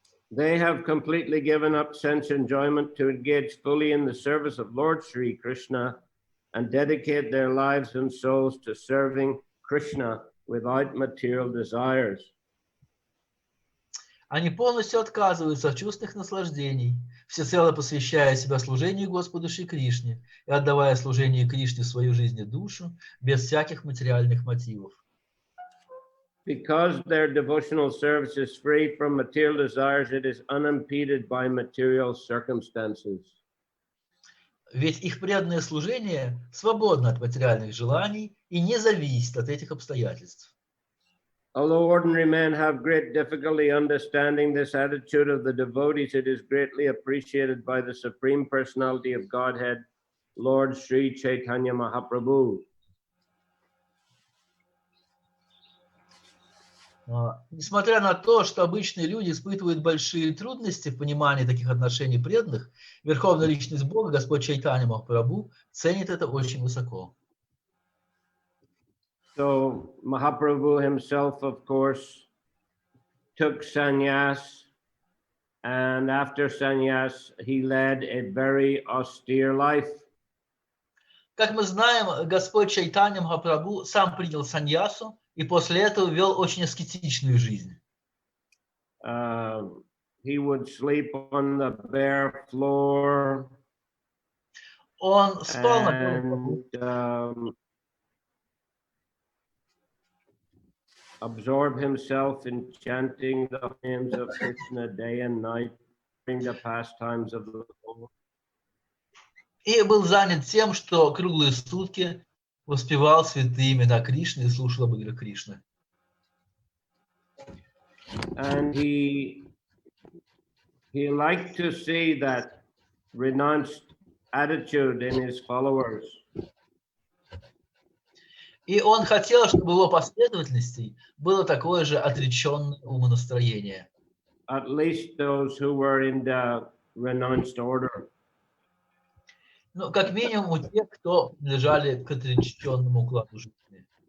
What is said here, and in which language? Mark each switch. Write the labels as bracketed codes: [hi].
[en] They have completely given up sense enjoyment to engage fully in the service of Lord Sri Krishna and dedicate their lives and souls to serving Krishna without material desires. [ru] Они полностью отказываются от чувственных наслаждений, всецело посвящая себя служению Господу Шри Кришне и отдавая служению Кришне свою жизнь и душу без всяких материальных мотивов. [en] Because their devotional service is free from material desires, it is unimpeded by material circumstances. [ru] Ведь их преданное служение свободно от материальных желаний и не зависит от этих обстоятельств. [en] Although ordinary men have great difficulty understanding this attitude of the devotees, it is greatly appreciated by the Supreme Personality of Godhead, Lord Sri Chaitanya Mahaprabhu. [ru] Несмотря на то, что обычные люди испытывают большие трудности в понимании таких отношений преданных, Верховная Личность Бога, Господь Чайтанья Махапрабху, ценит это очень высоко. [en] So Mahaprabhu himself, of course, took sannyas, and after sannyas, he led a very austere life. [ru] Как мы знаем, Господь Чайтанья Махапрабху сам принял саньясу и после этого вел очень аскетичную жизнь. [en] He would sleep on the bare floor. [ru] Он спал на белом полу. [en] Absorb himself in chanting the hymns of Krishna day and night during the pastimes of the Lord. [ru] И был занят тем, что круглые сутки воспевал святые имена Кришны и слушал об играх Кришны. [en] And he liked to see that renounced attitude in his followers. [ru] И он хотел, чтобы его последовательностей было такое же отреченное умонастроение. [en] At least those who were in the renounced order. [ru] Ну, как минимум у тех, кто принадлежали к отреченному укладу жизни.